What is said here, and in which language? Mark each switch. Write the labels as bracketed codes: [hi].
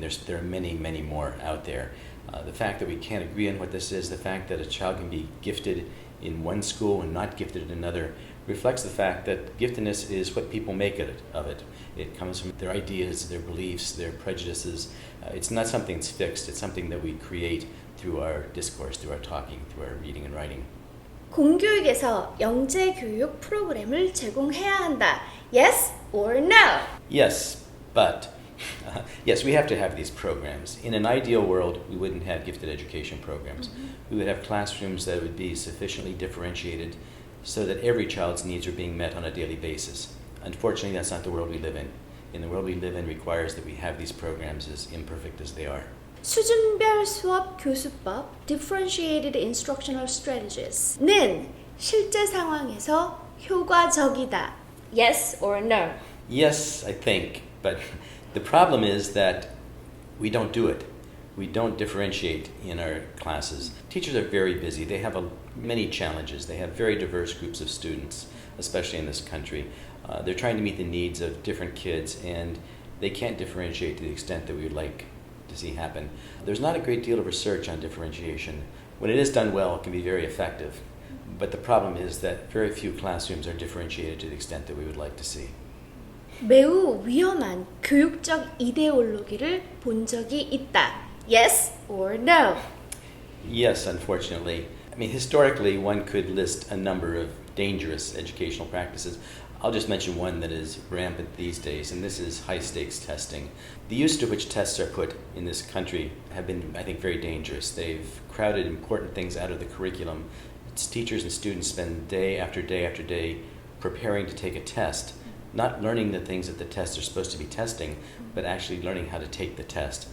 [en] There are many, many more out there. The fact that we can't agree on what this is, the fact that a child can be gifted in one school and not gifted in another, reflects the fact that giftedness is what people make of it. It comes from their ideas, their beliefs, their prejudices. It's not something that's fixed. It's something that we create through our discourse, through our talking, through our reading and writing. [ko] 공교육에서 영재교육 프로그램을 제공해야 한다. [en] Yes or no? Yes, but yes, we have to have these programs. In an ideal world, we wouldn't have gifted education programs. We would have classrooms that would be sufficiently differentiated so that every child's needs are being met on a daily basis. Unfortunately, that's not the world we live in. The world we live in requires that we have these programs as imperfect as they are. [ko] 수준별 수업 교수법 [en] Differentiated Instructional Strategies [ko] 는 실제 상황에서 효과적이다. [en] Yes or no? Yes, I think, but the problem is that we don't do it. We don't differentiate in our classes. Teachers are very busy. They have many challenges. They have very diverse groups of students, especially in this country. They're trying to meet the needs of different kids, and they can't differentiate to the extent that we would like to see happen. There's not a great deal of research on differentiation. When it is done well, it can be very effective. But the problem is that very few classrooms are differentiated to the extent that we would like to see. [ko] 매우 위험한 교육적 이데올로기를 본 적이 있다. [en] Yes or no? Yes, unfortunately. Historically, one could list a number of dangerous educational practices. I'll just mention one that is rampant these days, and this is high-stakes testing. The use to which tests are put in this country have been, I think, very dangerous. They've crowded important things out of the curriculum. It's teachers and students spend day after day after day preparing to take a test, not learning the things that the tests are supposed to be testing, but actually learning how to take the test.